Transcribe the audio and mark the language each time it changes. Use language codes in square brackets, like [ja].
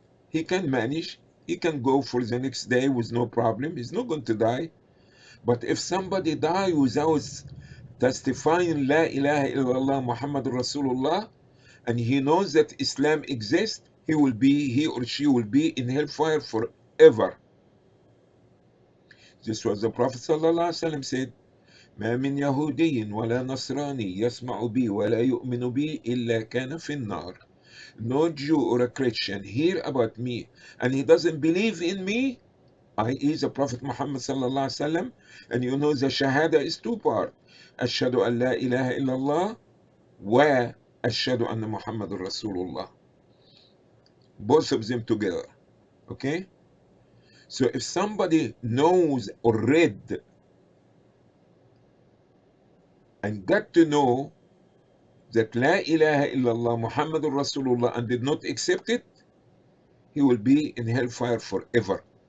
[en] He can manage, he can go for the next day with no problem, he's not going to die. But if somebody die without testifying [ar] La ilaha illallah Muhammad Rasulullah, [en] and he knows that Islam exists, he or she will be in hellfire forever. This was the Prophet ﷺ said, [ar] ما من يهودي ولا نصراني يسمع بي ولا يؤمن بي إلا كان في النار. [en] No Jew or a Christian hear about me and he doesn't believe in me, i.e. the Prophet Muhammad ﷺ, and you know the Shahada is two parts. [ar] أشهد أن لا إله إلا الله وأشهد أن محمد رسول الله. [en] Both of them together. Okay? So if somebody knows or read and got to know that [ar] La ilaha illallah Muhammadur Rasulullah [en] and did not accept it, he will be in hellfire forever.